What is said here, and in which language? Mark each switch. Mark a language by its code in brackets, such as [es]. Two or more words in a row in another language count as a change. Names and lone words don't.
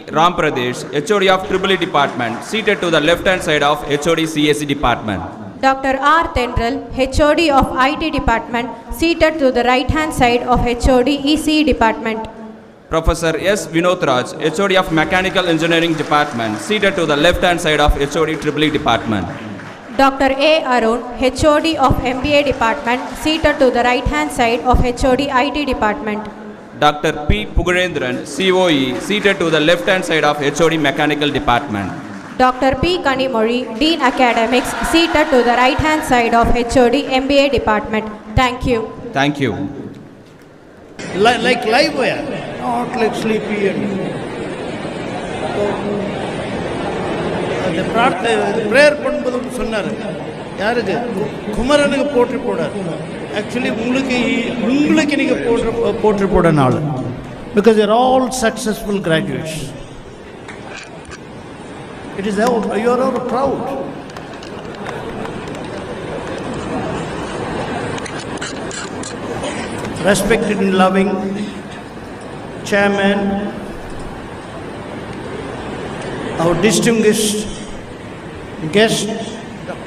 [en] Rampradesh, HOD of EEE Department, seated to the left-hand side of HOD CAC Department. Dr. R. Tendril, HOD of IT Department, seated to the right-hand side of HOD EC Department. Professor S. Vinod Raj, HOD of Mechanical Engineering Department, seated to the left-hand side of HOD EEE Department. Dr. A. Arun, HOD of MBA Department, seated to the right-hand side of HOD IT Department. Dr. P. Pugarendran, COE, seated to the left-hand side of HOD Mechanical Department. Dr. P. Kanimori, Dean Academics, seated to the right-hand side of HOD MBA Department. Thank you. Thank you. Like live wire, not like sleepy and [ta] அந்த ப்ரேயர் பண்ணும்போது சொன்னார் யாருக்கு குமரனுக்கு போற்றி போடார் ஆக்சுவலி உங்களுக்கு நீங்கள் போற்றி போட நாள் [en] because you're all successful graduates it is you are all proud respected and loving chairman, our distinguished guest, Dr.